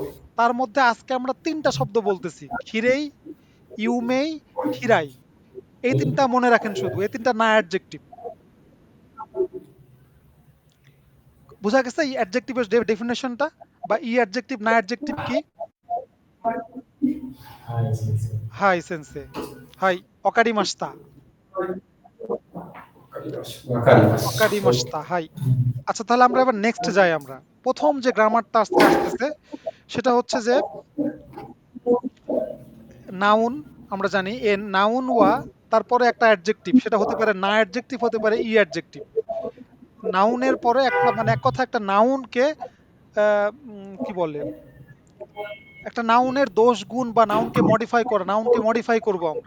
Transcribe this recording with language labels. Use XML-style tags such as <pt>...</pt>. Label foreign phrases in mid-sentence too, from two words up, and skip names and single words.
<bn>তার মধ্যে আজকে আমরা তিনটা শব্দ বলতেছি, খিরেই, ইউমেই, খিরাই। এই ৩ টা মনে রাখেন শুধু। এই ৩ টা না অ্যাডজেক্টিভ। বুঝা গেছে এই অ্যাডজেক্টিভের ডেফিনিশনটা? বা অ্যাডজেক্টিভ না অ্যাডজেক্টিভ কি?</bn> <ja>はい、先生。はい、先生。はい、わかりました。わかりまわかりした。ました。はい।</ja> <bn>আচ্ছা তাহলে আমরা এবার নেক্সট যাই আমরা। ১ম যে গ্রামারটা আজকে আসতেছে সেটা হচ্ছে যে নাউন আমরা জানি নাউন ওয়া তারপরে একটা অ্যাডজেক্টিভ সেটা হতে পারে না অ্যাডজেক্টিভ হতে পারে অ্যাডজেক্টিভ। নাউনের পরে একটা মানে এক কথা একটা নাউনকে কি বলে একটা নাউনের দোষ গুণ বা নাউনকে মডিফাই করা, নাউনকে মডিফাই করব আমরা।</bn>